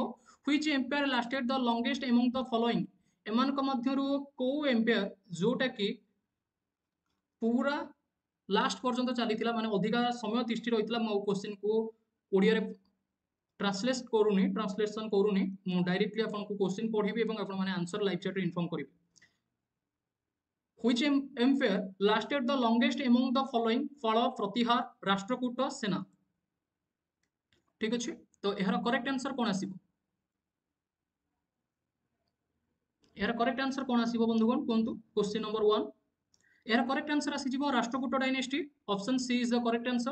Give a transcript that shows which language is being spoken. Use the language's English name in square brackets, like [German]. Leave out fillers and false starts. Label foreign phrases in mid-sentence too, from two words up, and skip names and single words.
[English] which empire lasted the longest among the following, [Odia] ଏମାନଙ୍କ ମଧ୍ୟରୁ କୋଉ ଏମ୍ପାୟାର ଯୋଉଟା କି ପୁରା ଲାଷ୍ଟ ପର୍ଯ୍ୟନ୍ତ ଚାଲିଥିଲା, ମାନେ ଅଧିକା ସମୟ ତିଷ୍ଠି ରହିଥିଲା। ମୁଁ କ୍ୱେଶ୍ଚିନ୍କୁ ଓଡ଼ିଆରେ ଟ୍ରାନ୍ସଲେସନ କରୁନି, ମୁଁ ଡାଇରେକ୍ଟଲି ଆପଣଙ୍କୁ କ୍ୱେଶ୍ଚିନ୍ ପଢିବି ଏବଂ ଆପଣମାନେ [English] answer live chatରେ inform [Odia] କରିବେ। [English] Which empire lasted the longest among the following? [Odia] ଫଳ, ପ୍ରତିହାର, ରାଷ୍ଟ୍ରକୂଟ, ସେନା। ଠିକ ଅଛି, ତ ଏହାର [English] correct answer [Odia] କଣ ଆସିବ? ଏହାର [English] correct answer [Odia] କଣ ଆସିବ ବନ୍ଧୁଗଣ କୁହନ୍ତୁ? [English] question number [Odia] 1, ଏହାର [English] correct answer [Odia] ଆସିଯିବ ରାଷ୍ଟ୍ରକୂଟ ଡାଇନେଷ୍ଟି। [English] Option C is the correct answer.